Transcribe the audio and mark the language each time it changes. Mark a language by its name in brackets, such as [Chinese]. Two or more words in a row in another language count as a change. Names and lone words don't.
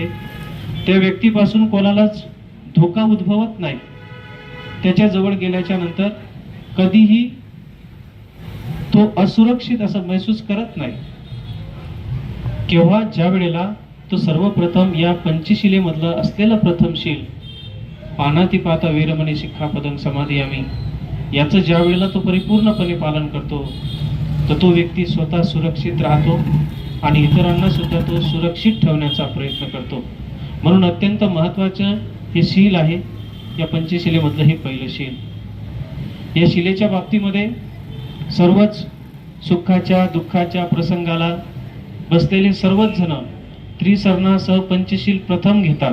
[Marathi] त्या व्यक्तीपासून कोणालाच धोका उद्भवत नाही. त्याच्या जवळ गेल्याच्या नंतर कधीही तो असुरक्षित असं महसूस करत नाही. केव्हा ज्या वेळेला तो सर्वप्रथम या पंचशिलेमधलं असलेलं प्रथम शील [Pali] पानातिपाता वेरमणी शिक्षापदं समाधियामी [Marathi] याचं ज्या वेळेला तो परिपूर्णपणे पालन करतो, तर तो व्यक्ती स्वतः सुरक्षित राहतो आणि इतरांना सुद्धा तो सुरक्षित ठेवण्याचा प्रयत्न करतो. म्हणून अत्यंत महत्त्वाचं हे शील आहे. या पंचशिलेमधलं हे पहिलं शील. या शिलेच्या बाबतीमध्ये सर्वच सुखाच्या दुःखाच्या प्रसंगाला बसलेले सर्वच जण त्रिसरणासह पंचशील प्रथम घेतात.